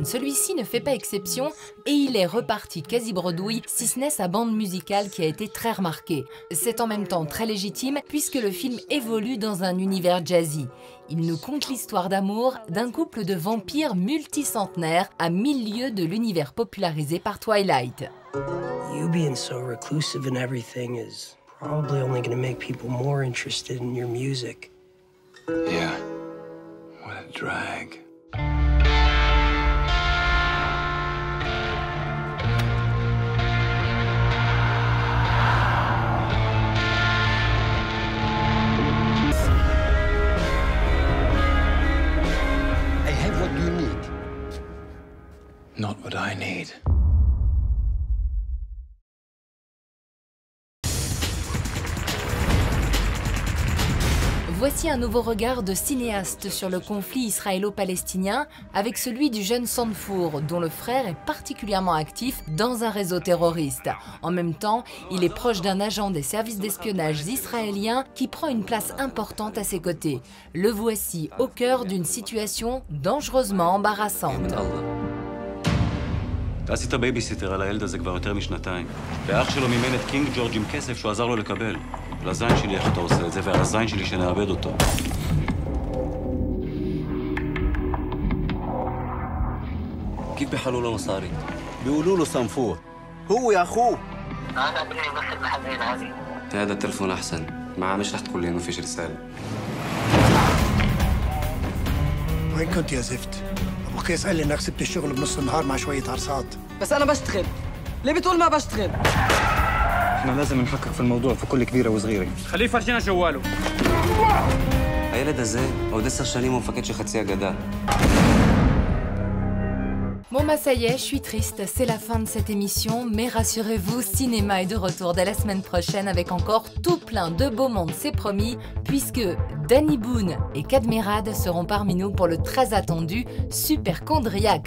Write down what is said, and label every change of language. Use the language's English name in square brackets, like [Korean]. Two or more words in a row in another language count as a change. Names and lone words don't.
[French] Celui-ci ne fait pas exception et il est reparti quasi bredouille, si ce n'est sa bande musicale qui a été très remarquée. C'est en même temps très légitime puisque le film évolue dans un univers jazzy. Il nous conte l'histoire d'amour d'un couple de vampires multicentenaires à 1000 lieues de l'univers popularisé par Twilight. [English] You being so reclusive and everything is probably only going to make people more interested in your music. Yeah, what a drag. I have what you need. Not what I need. [French] Voici un nouveau regard de cinéaste sur le conflit israélo-palestinien avec celui du jeune Sanfour, dont le frère est particulièrement actif dans un réseau terroriste. En même temps, il est proche d'un agent des services d'espionnage israéliens qui prend une place importante à ses côtés. Le voici au cœur d'une situation dangereusement embarrassante. [Hebrew] עשית בייביסיטר על הילד הזה כבר יותר משנתיים. ואח שלו מימן את קינג ג'ורג' עם כסף שהוא עזר לו לקבל. לזין שלי איך אתה עושה את זה, ועל הזין שלי שנאבד אותו. [Arabic] كيف بيحلوا له مصاري؟ بيقولوا له صنفور. هو يا اخوه. انا ابني بس المحلين عادي. هذا التلفون احسن. معاه مش رح تقول لي انه فيش رساله. وين كنت يا زفت؟ ابو قيس قال لي انك سبت الشغل بنص النهار مع شويه عرصات. بس انا بشتغل. ليه بتقول ما بشتغل؟ احنا لازم نحقق في الموضوع في كل كبيره وصغيره. خليه يفرجينا جواله. [Hebrew] הילד הזה עוד 10 שנים הוא מפקד של חצי הגדה. [French] Bon bah ça y est, je suis triste, c'est la fin de cette émission, mais rassurez-vous, Cinéma est de retour dès la semaine prochaine avec encore tout plein de beaux mondes, c'est promis, puisque Danny Boone et Cadmerade seront parmi nous pour le très attendu Superchondriac.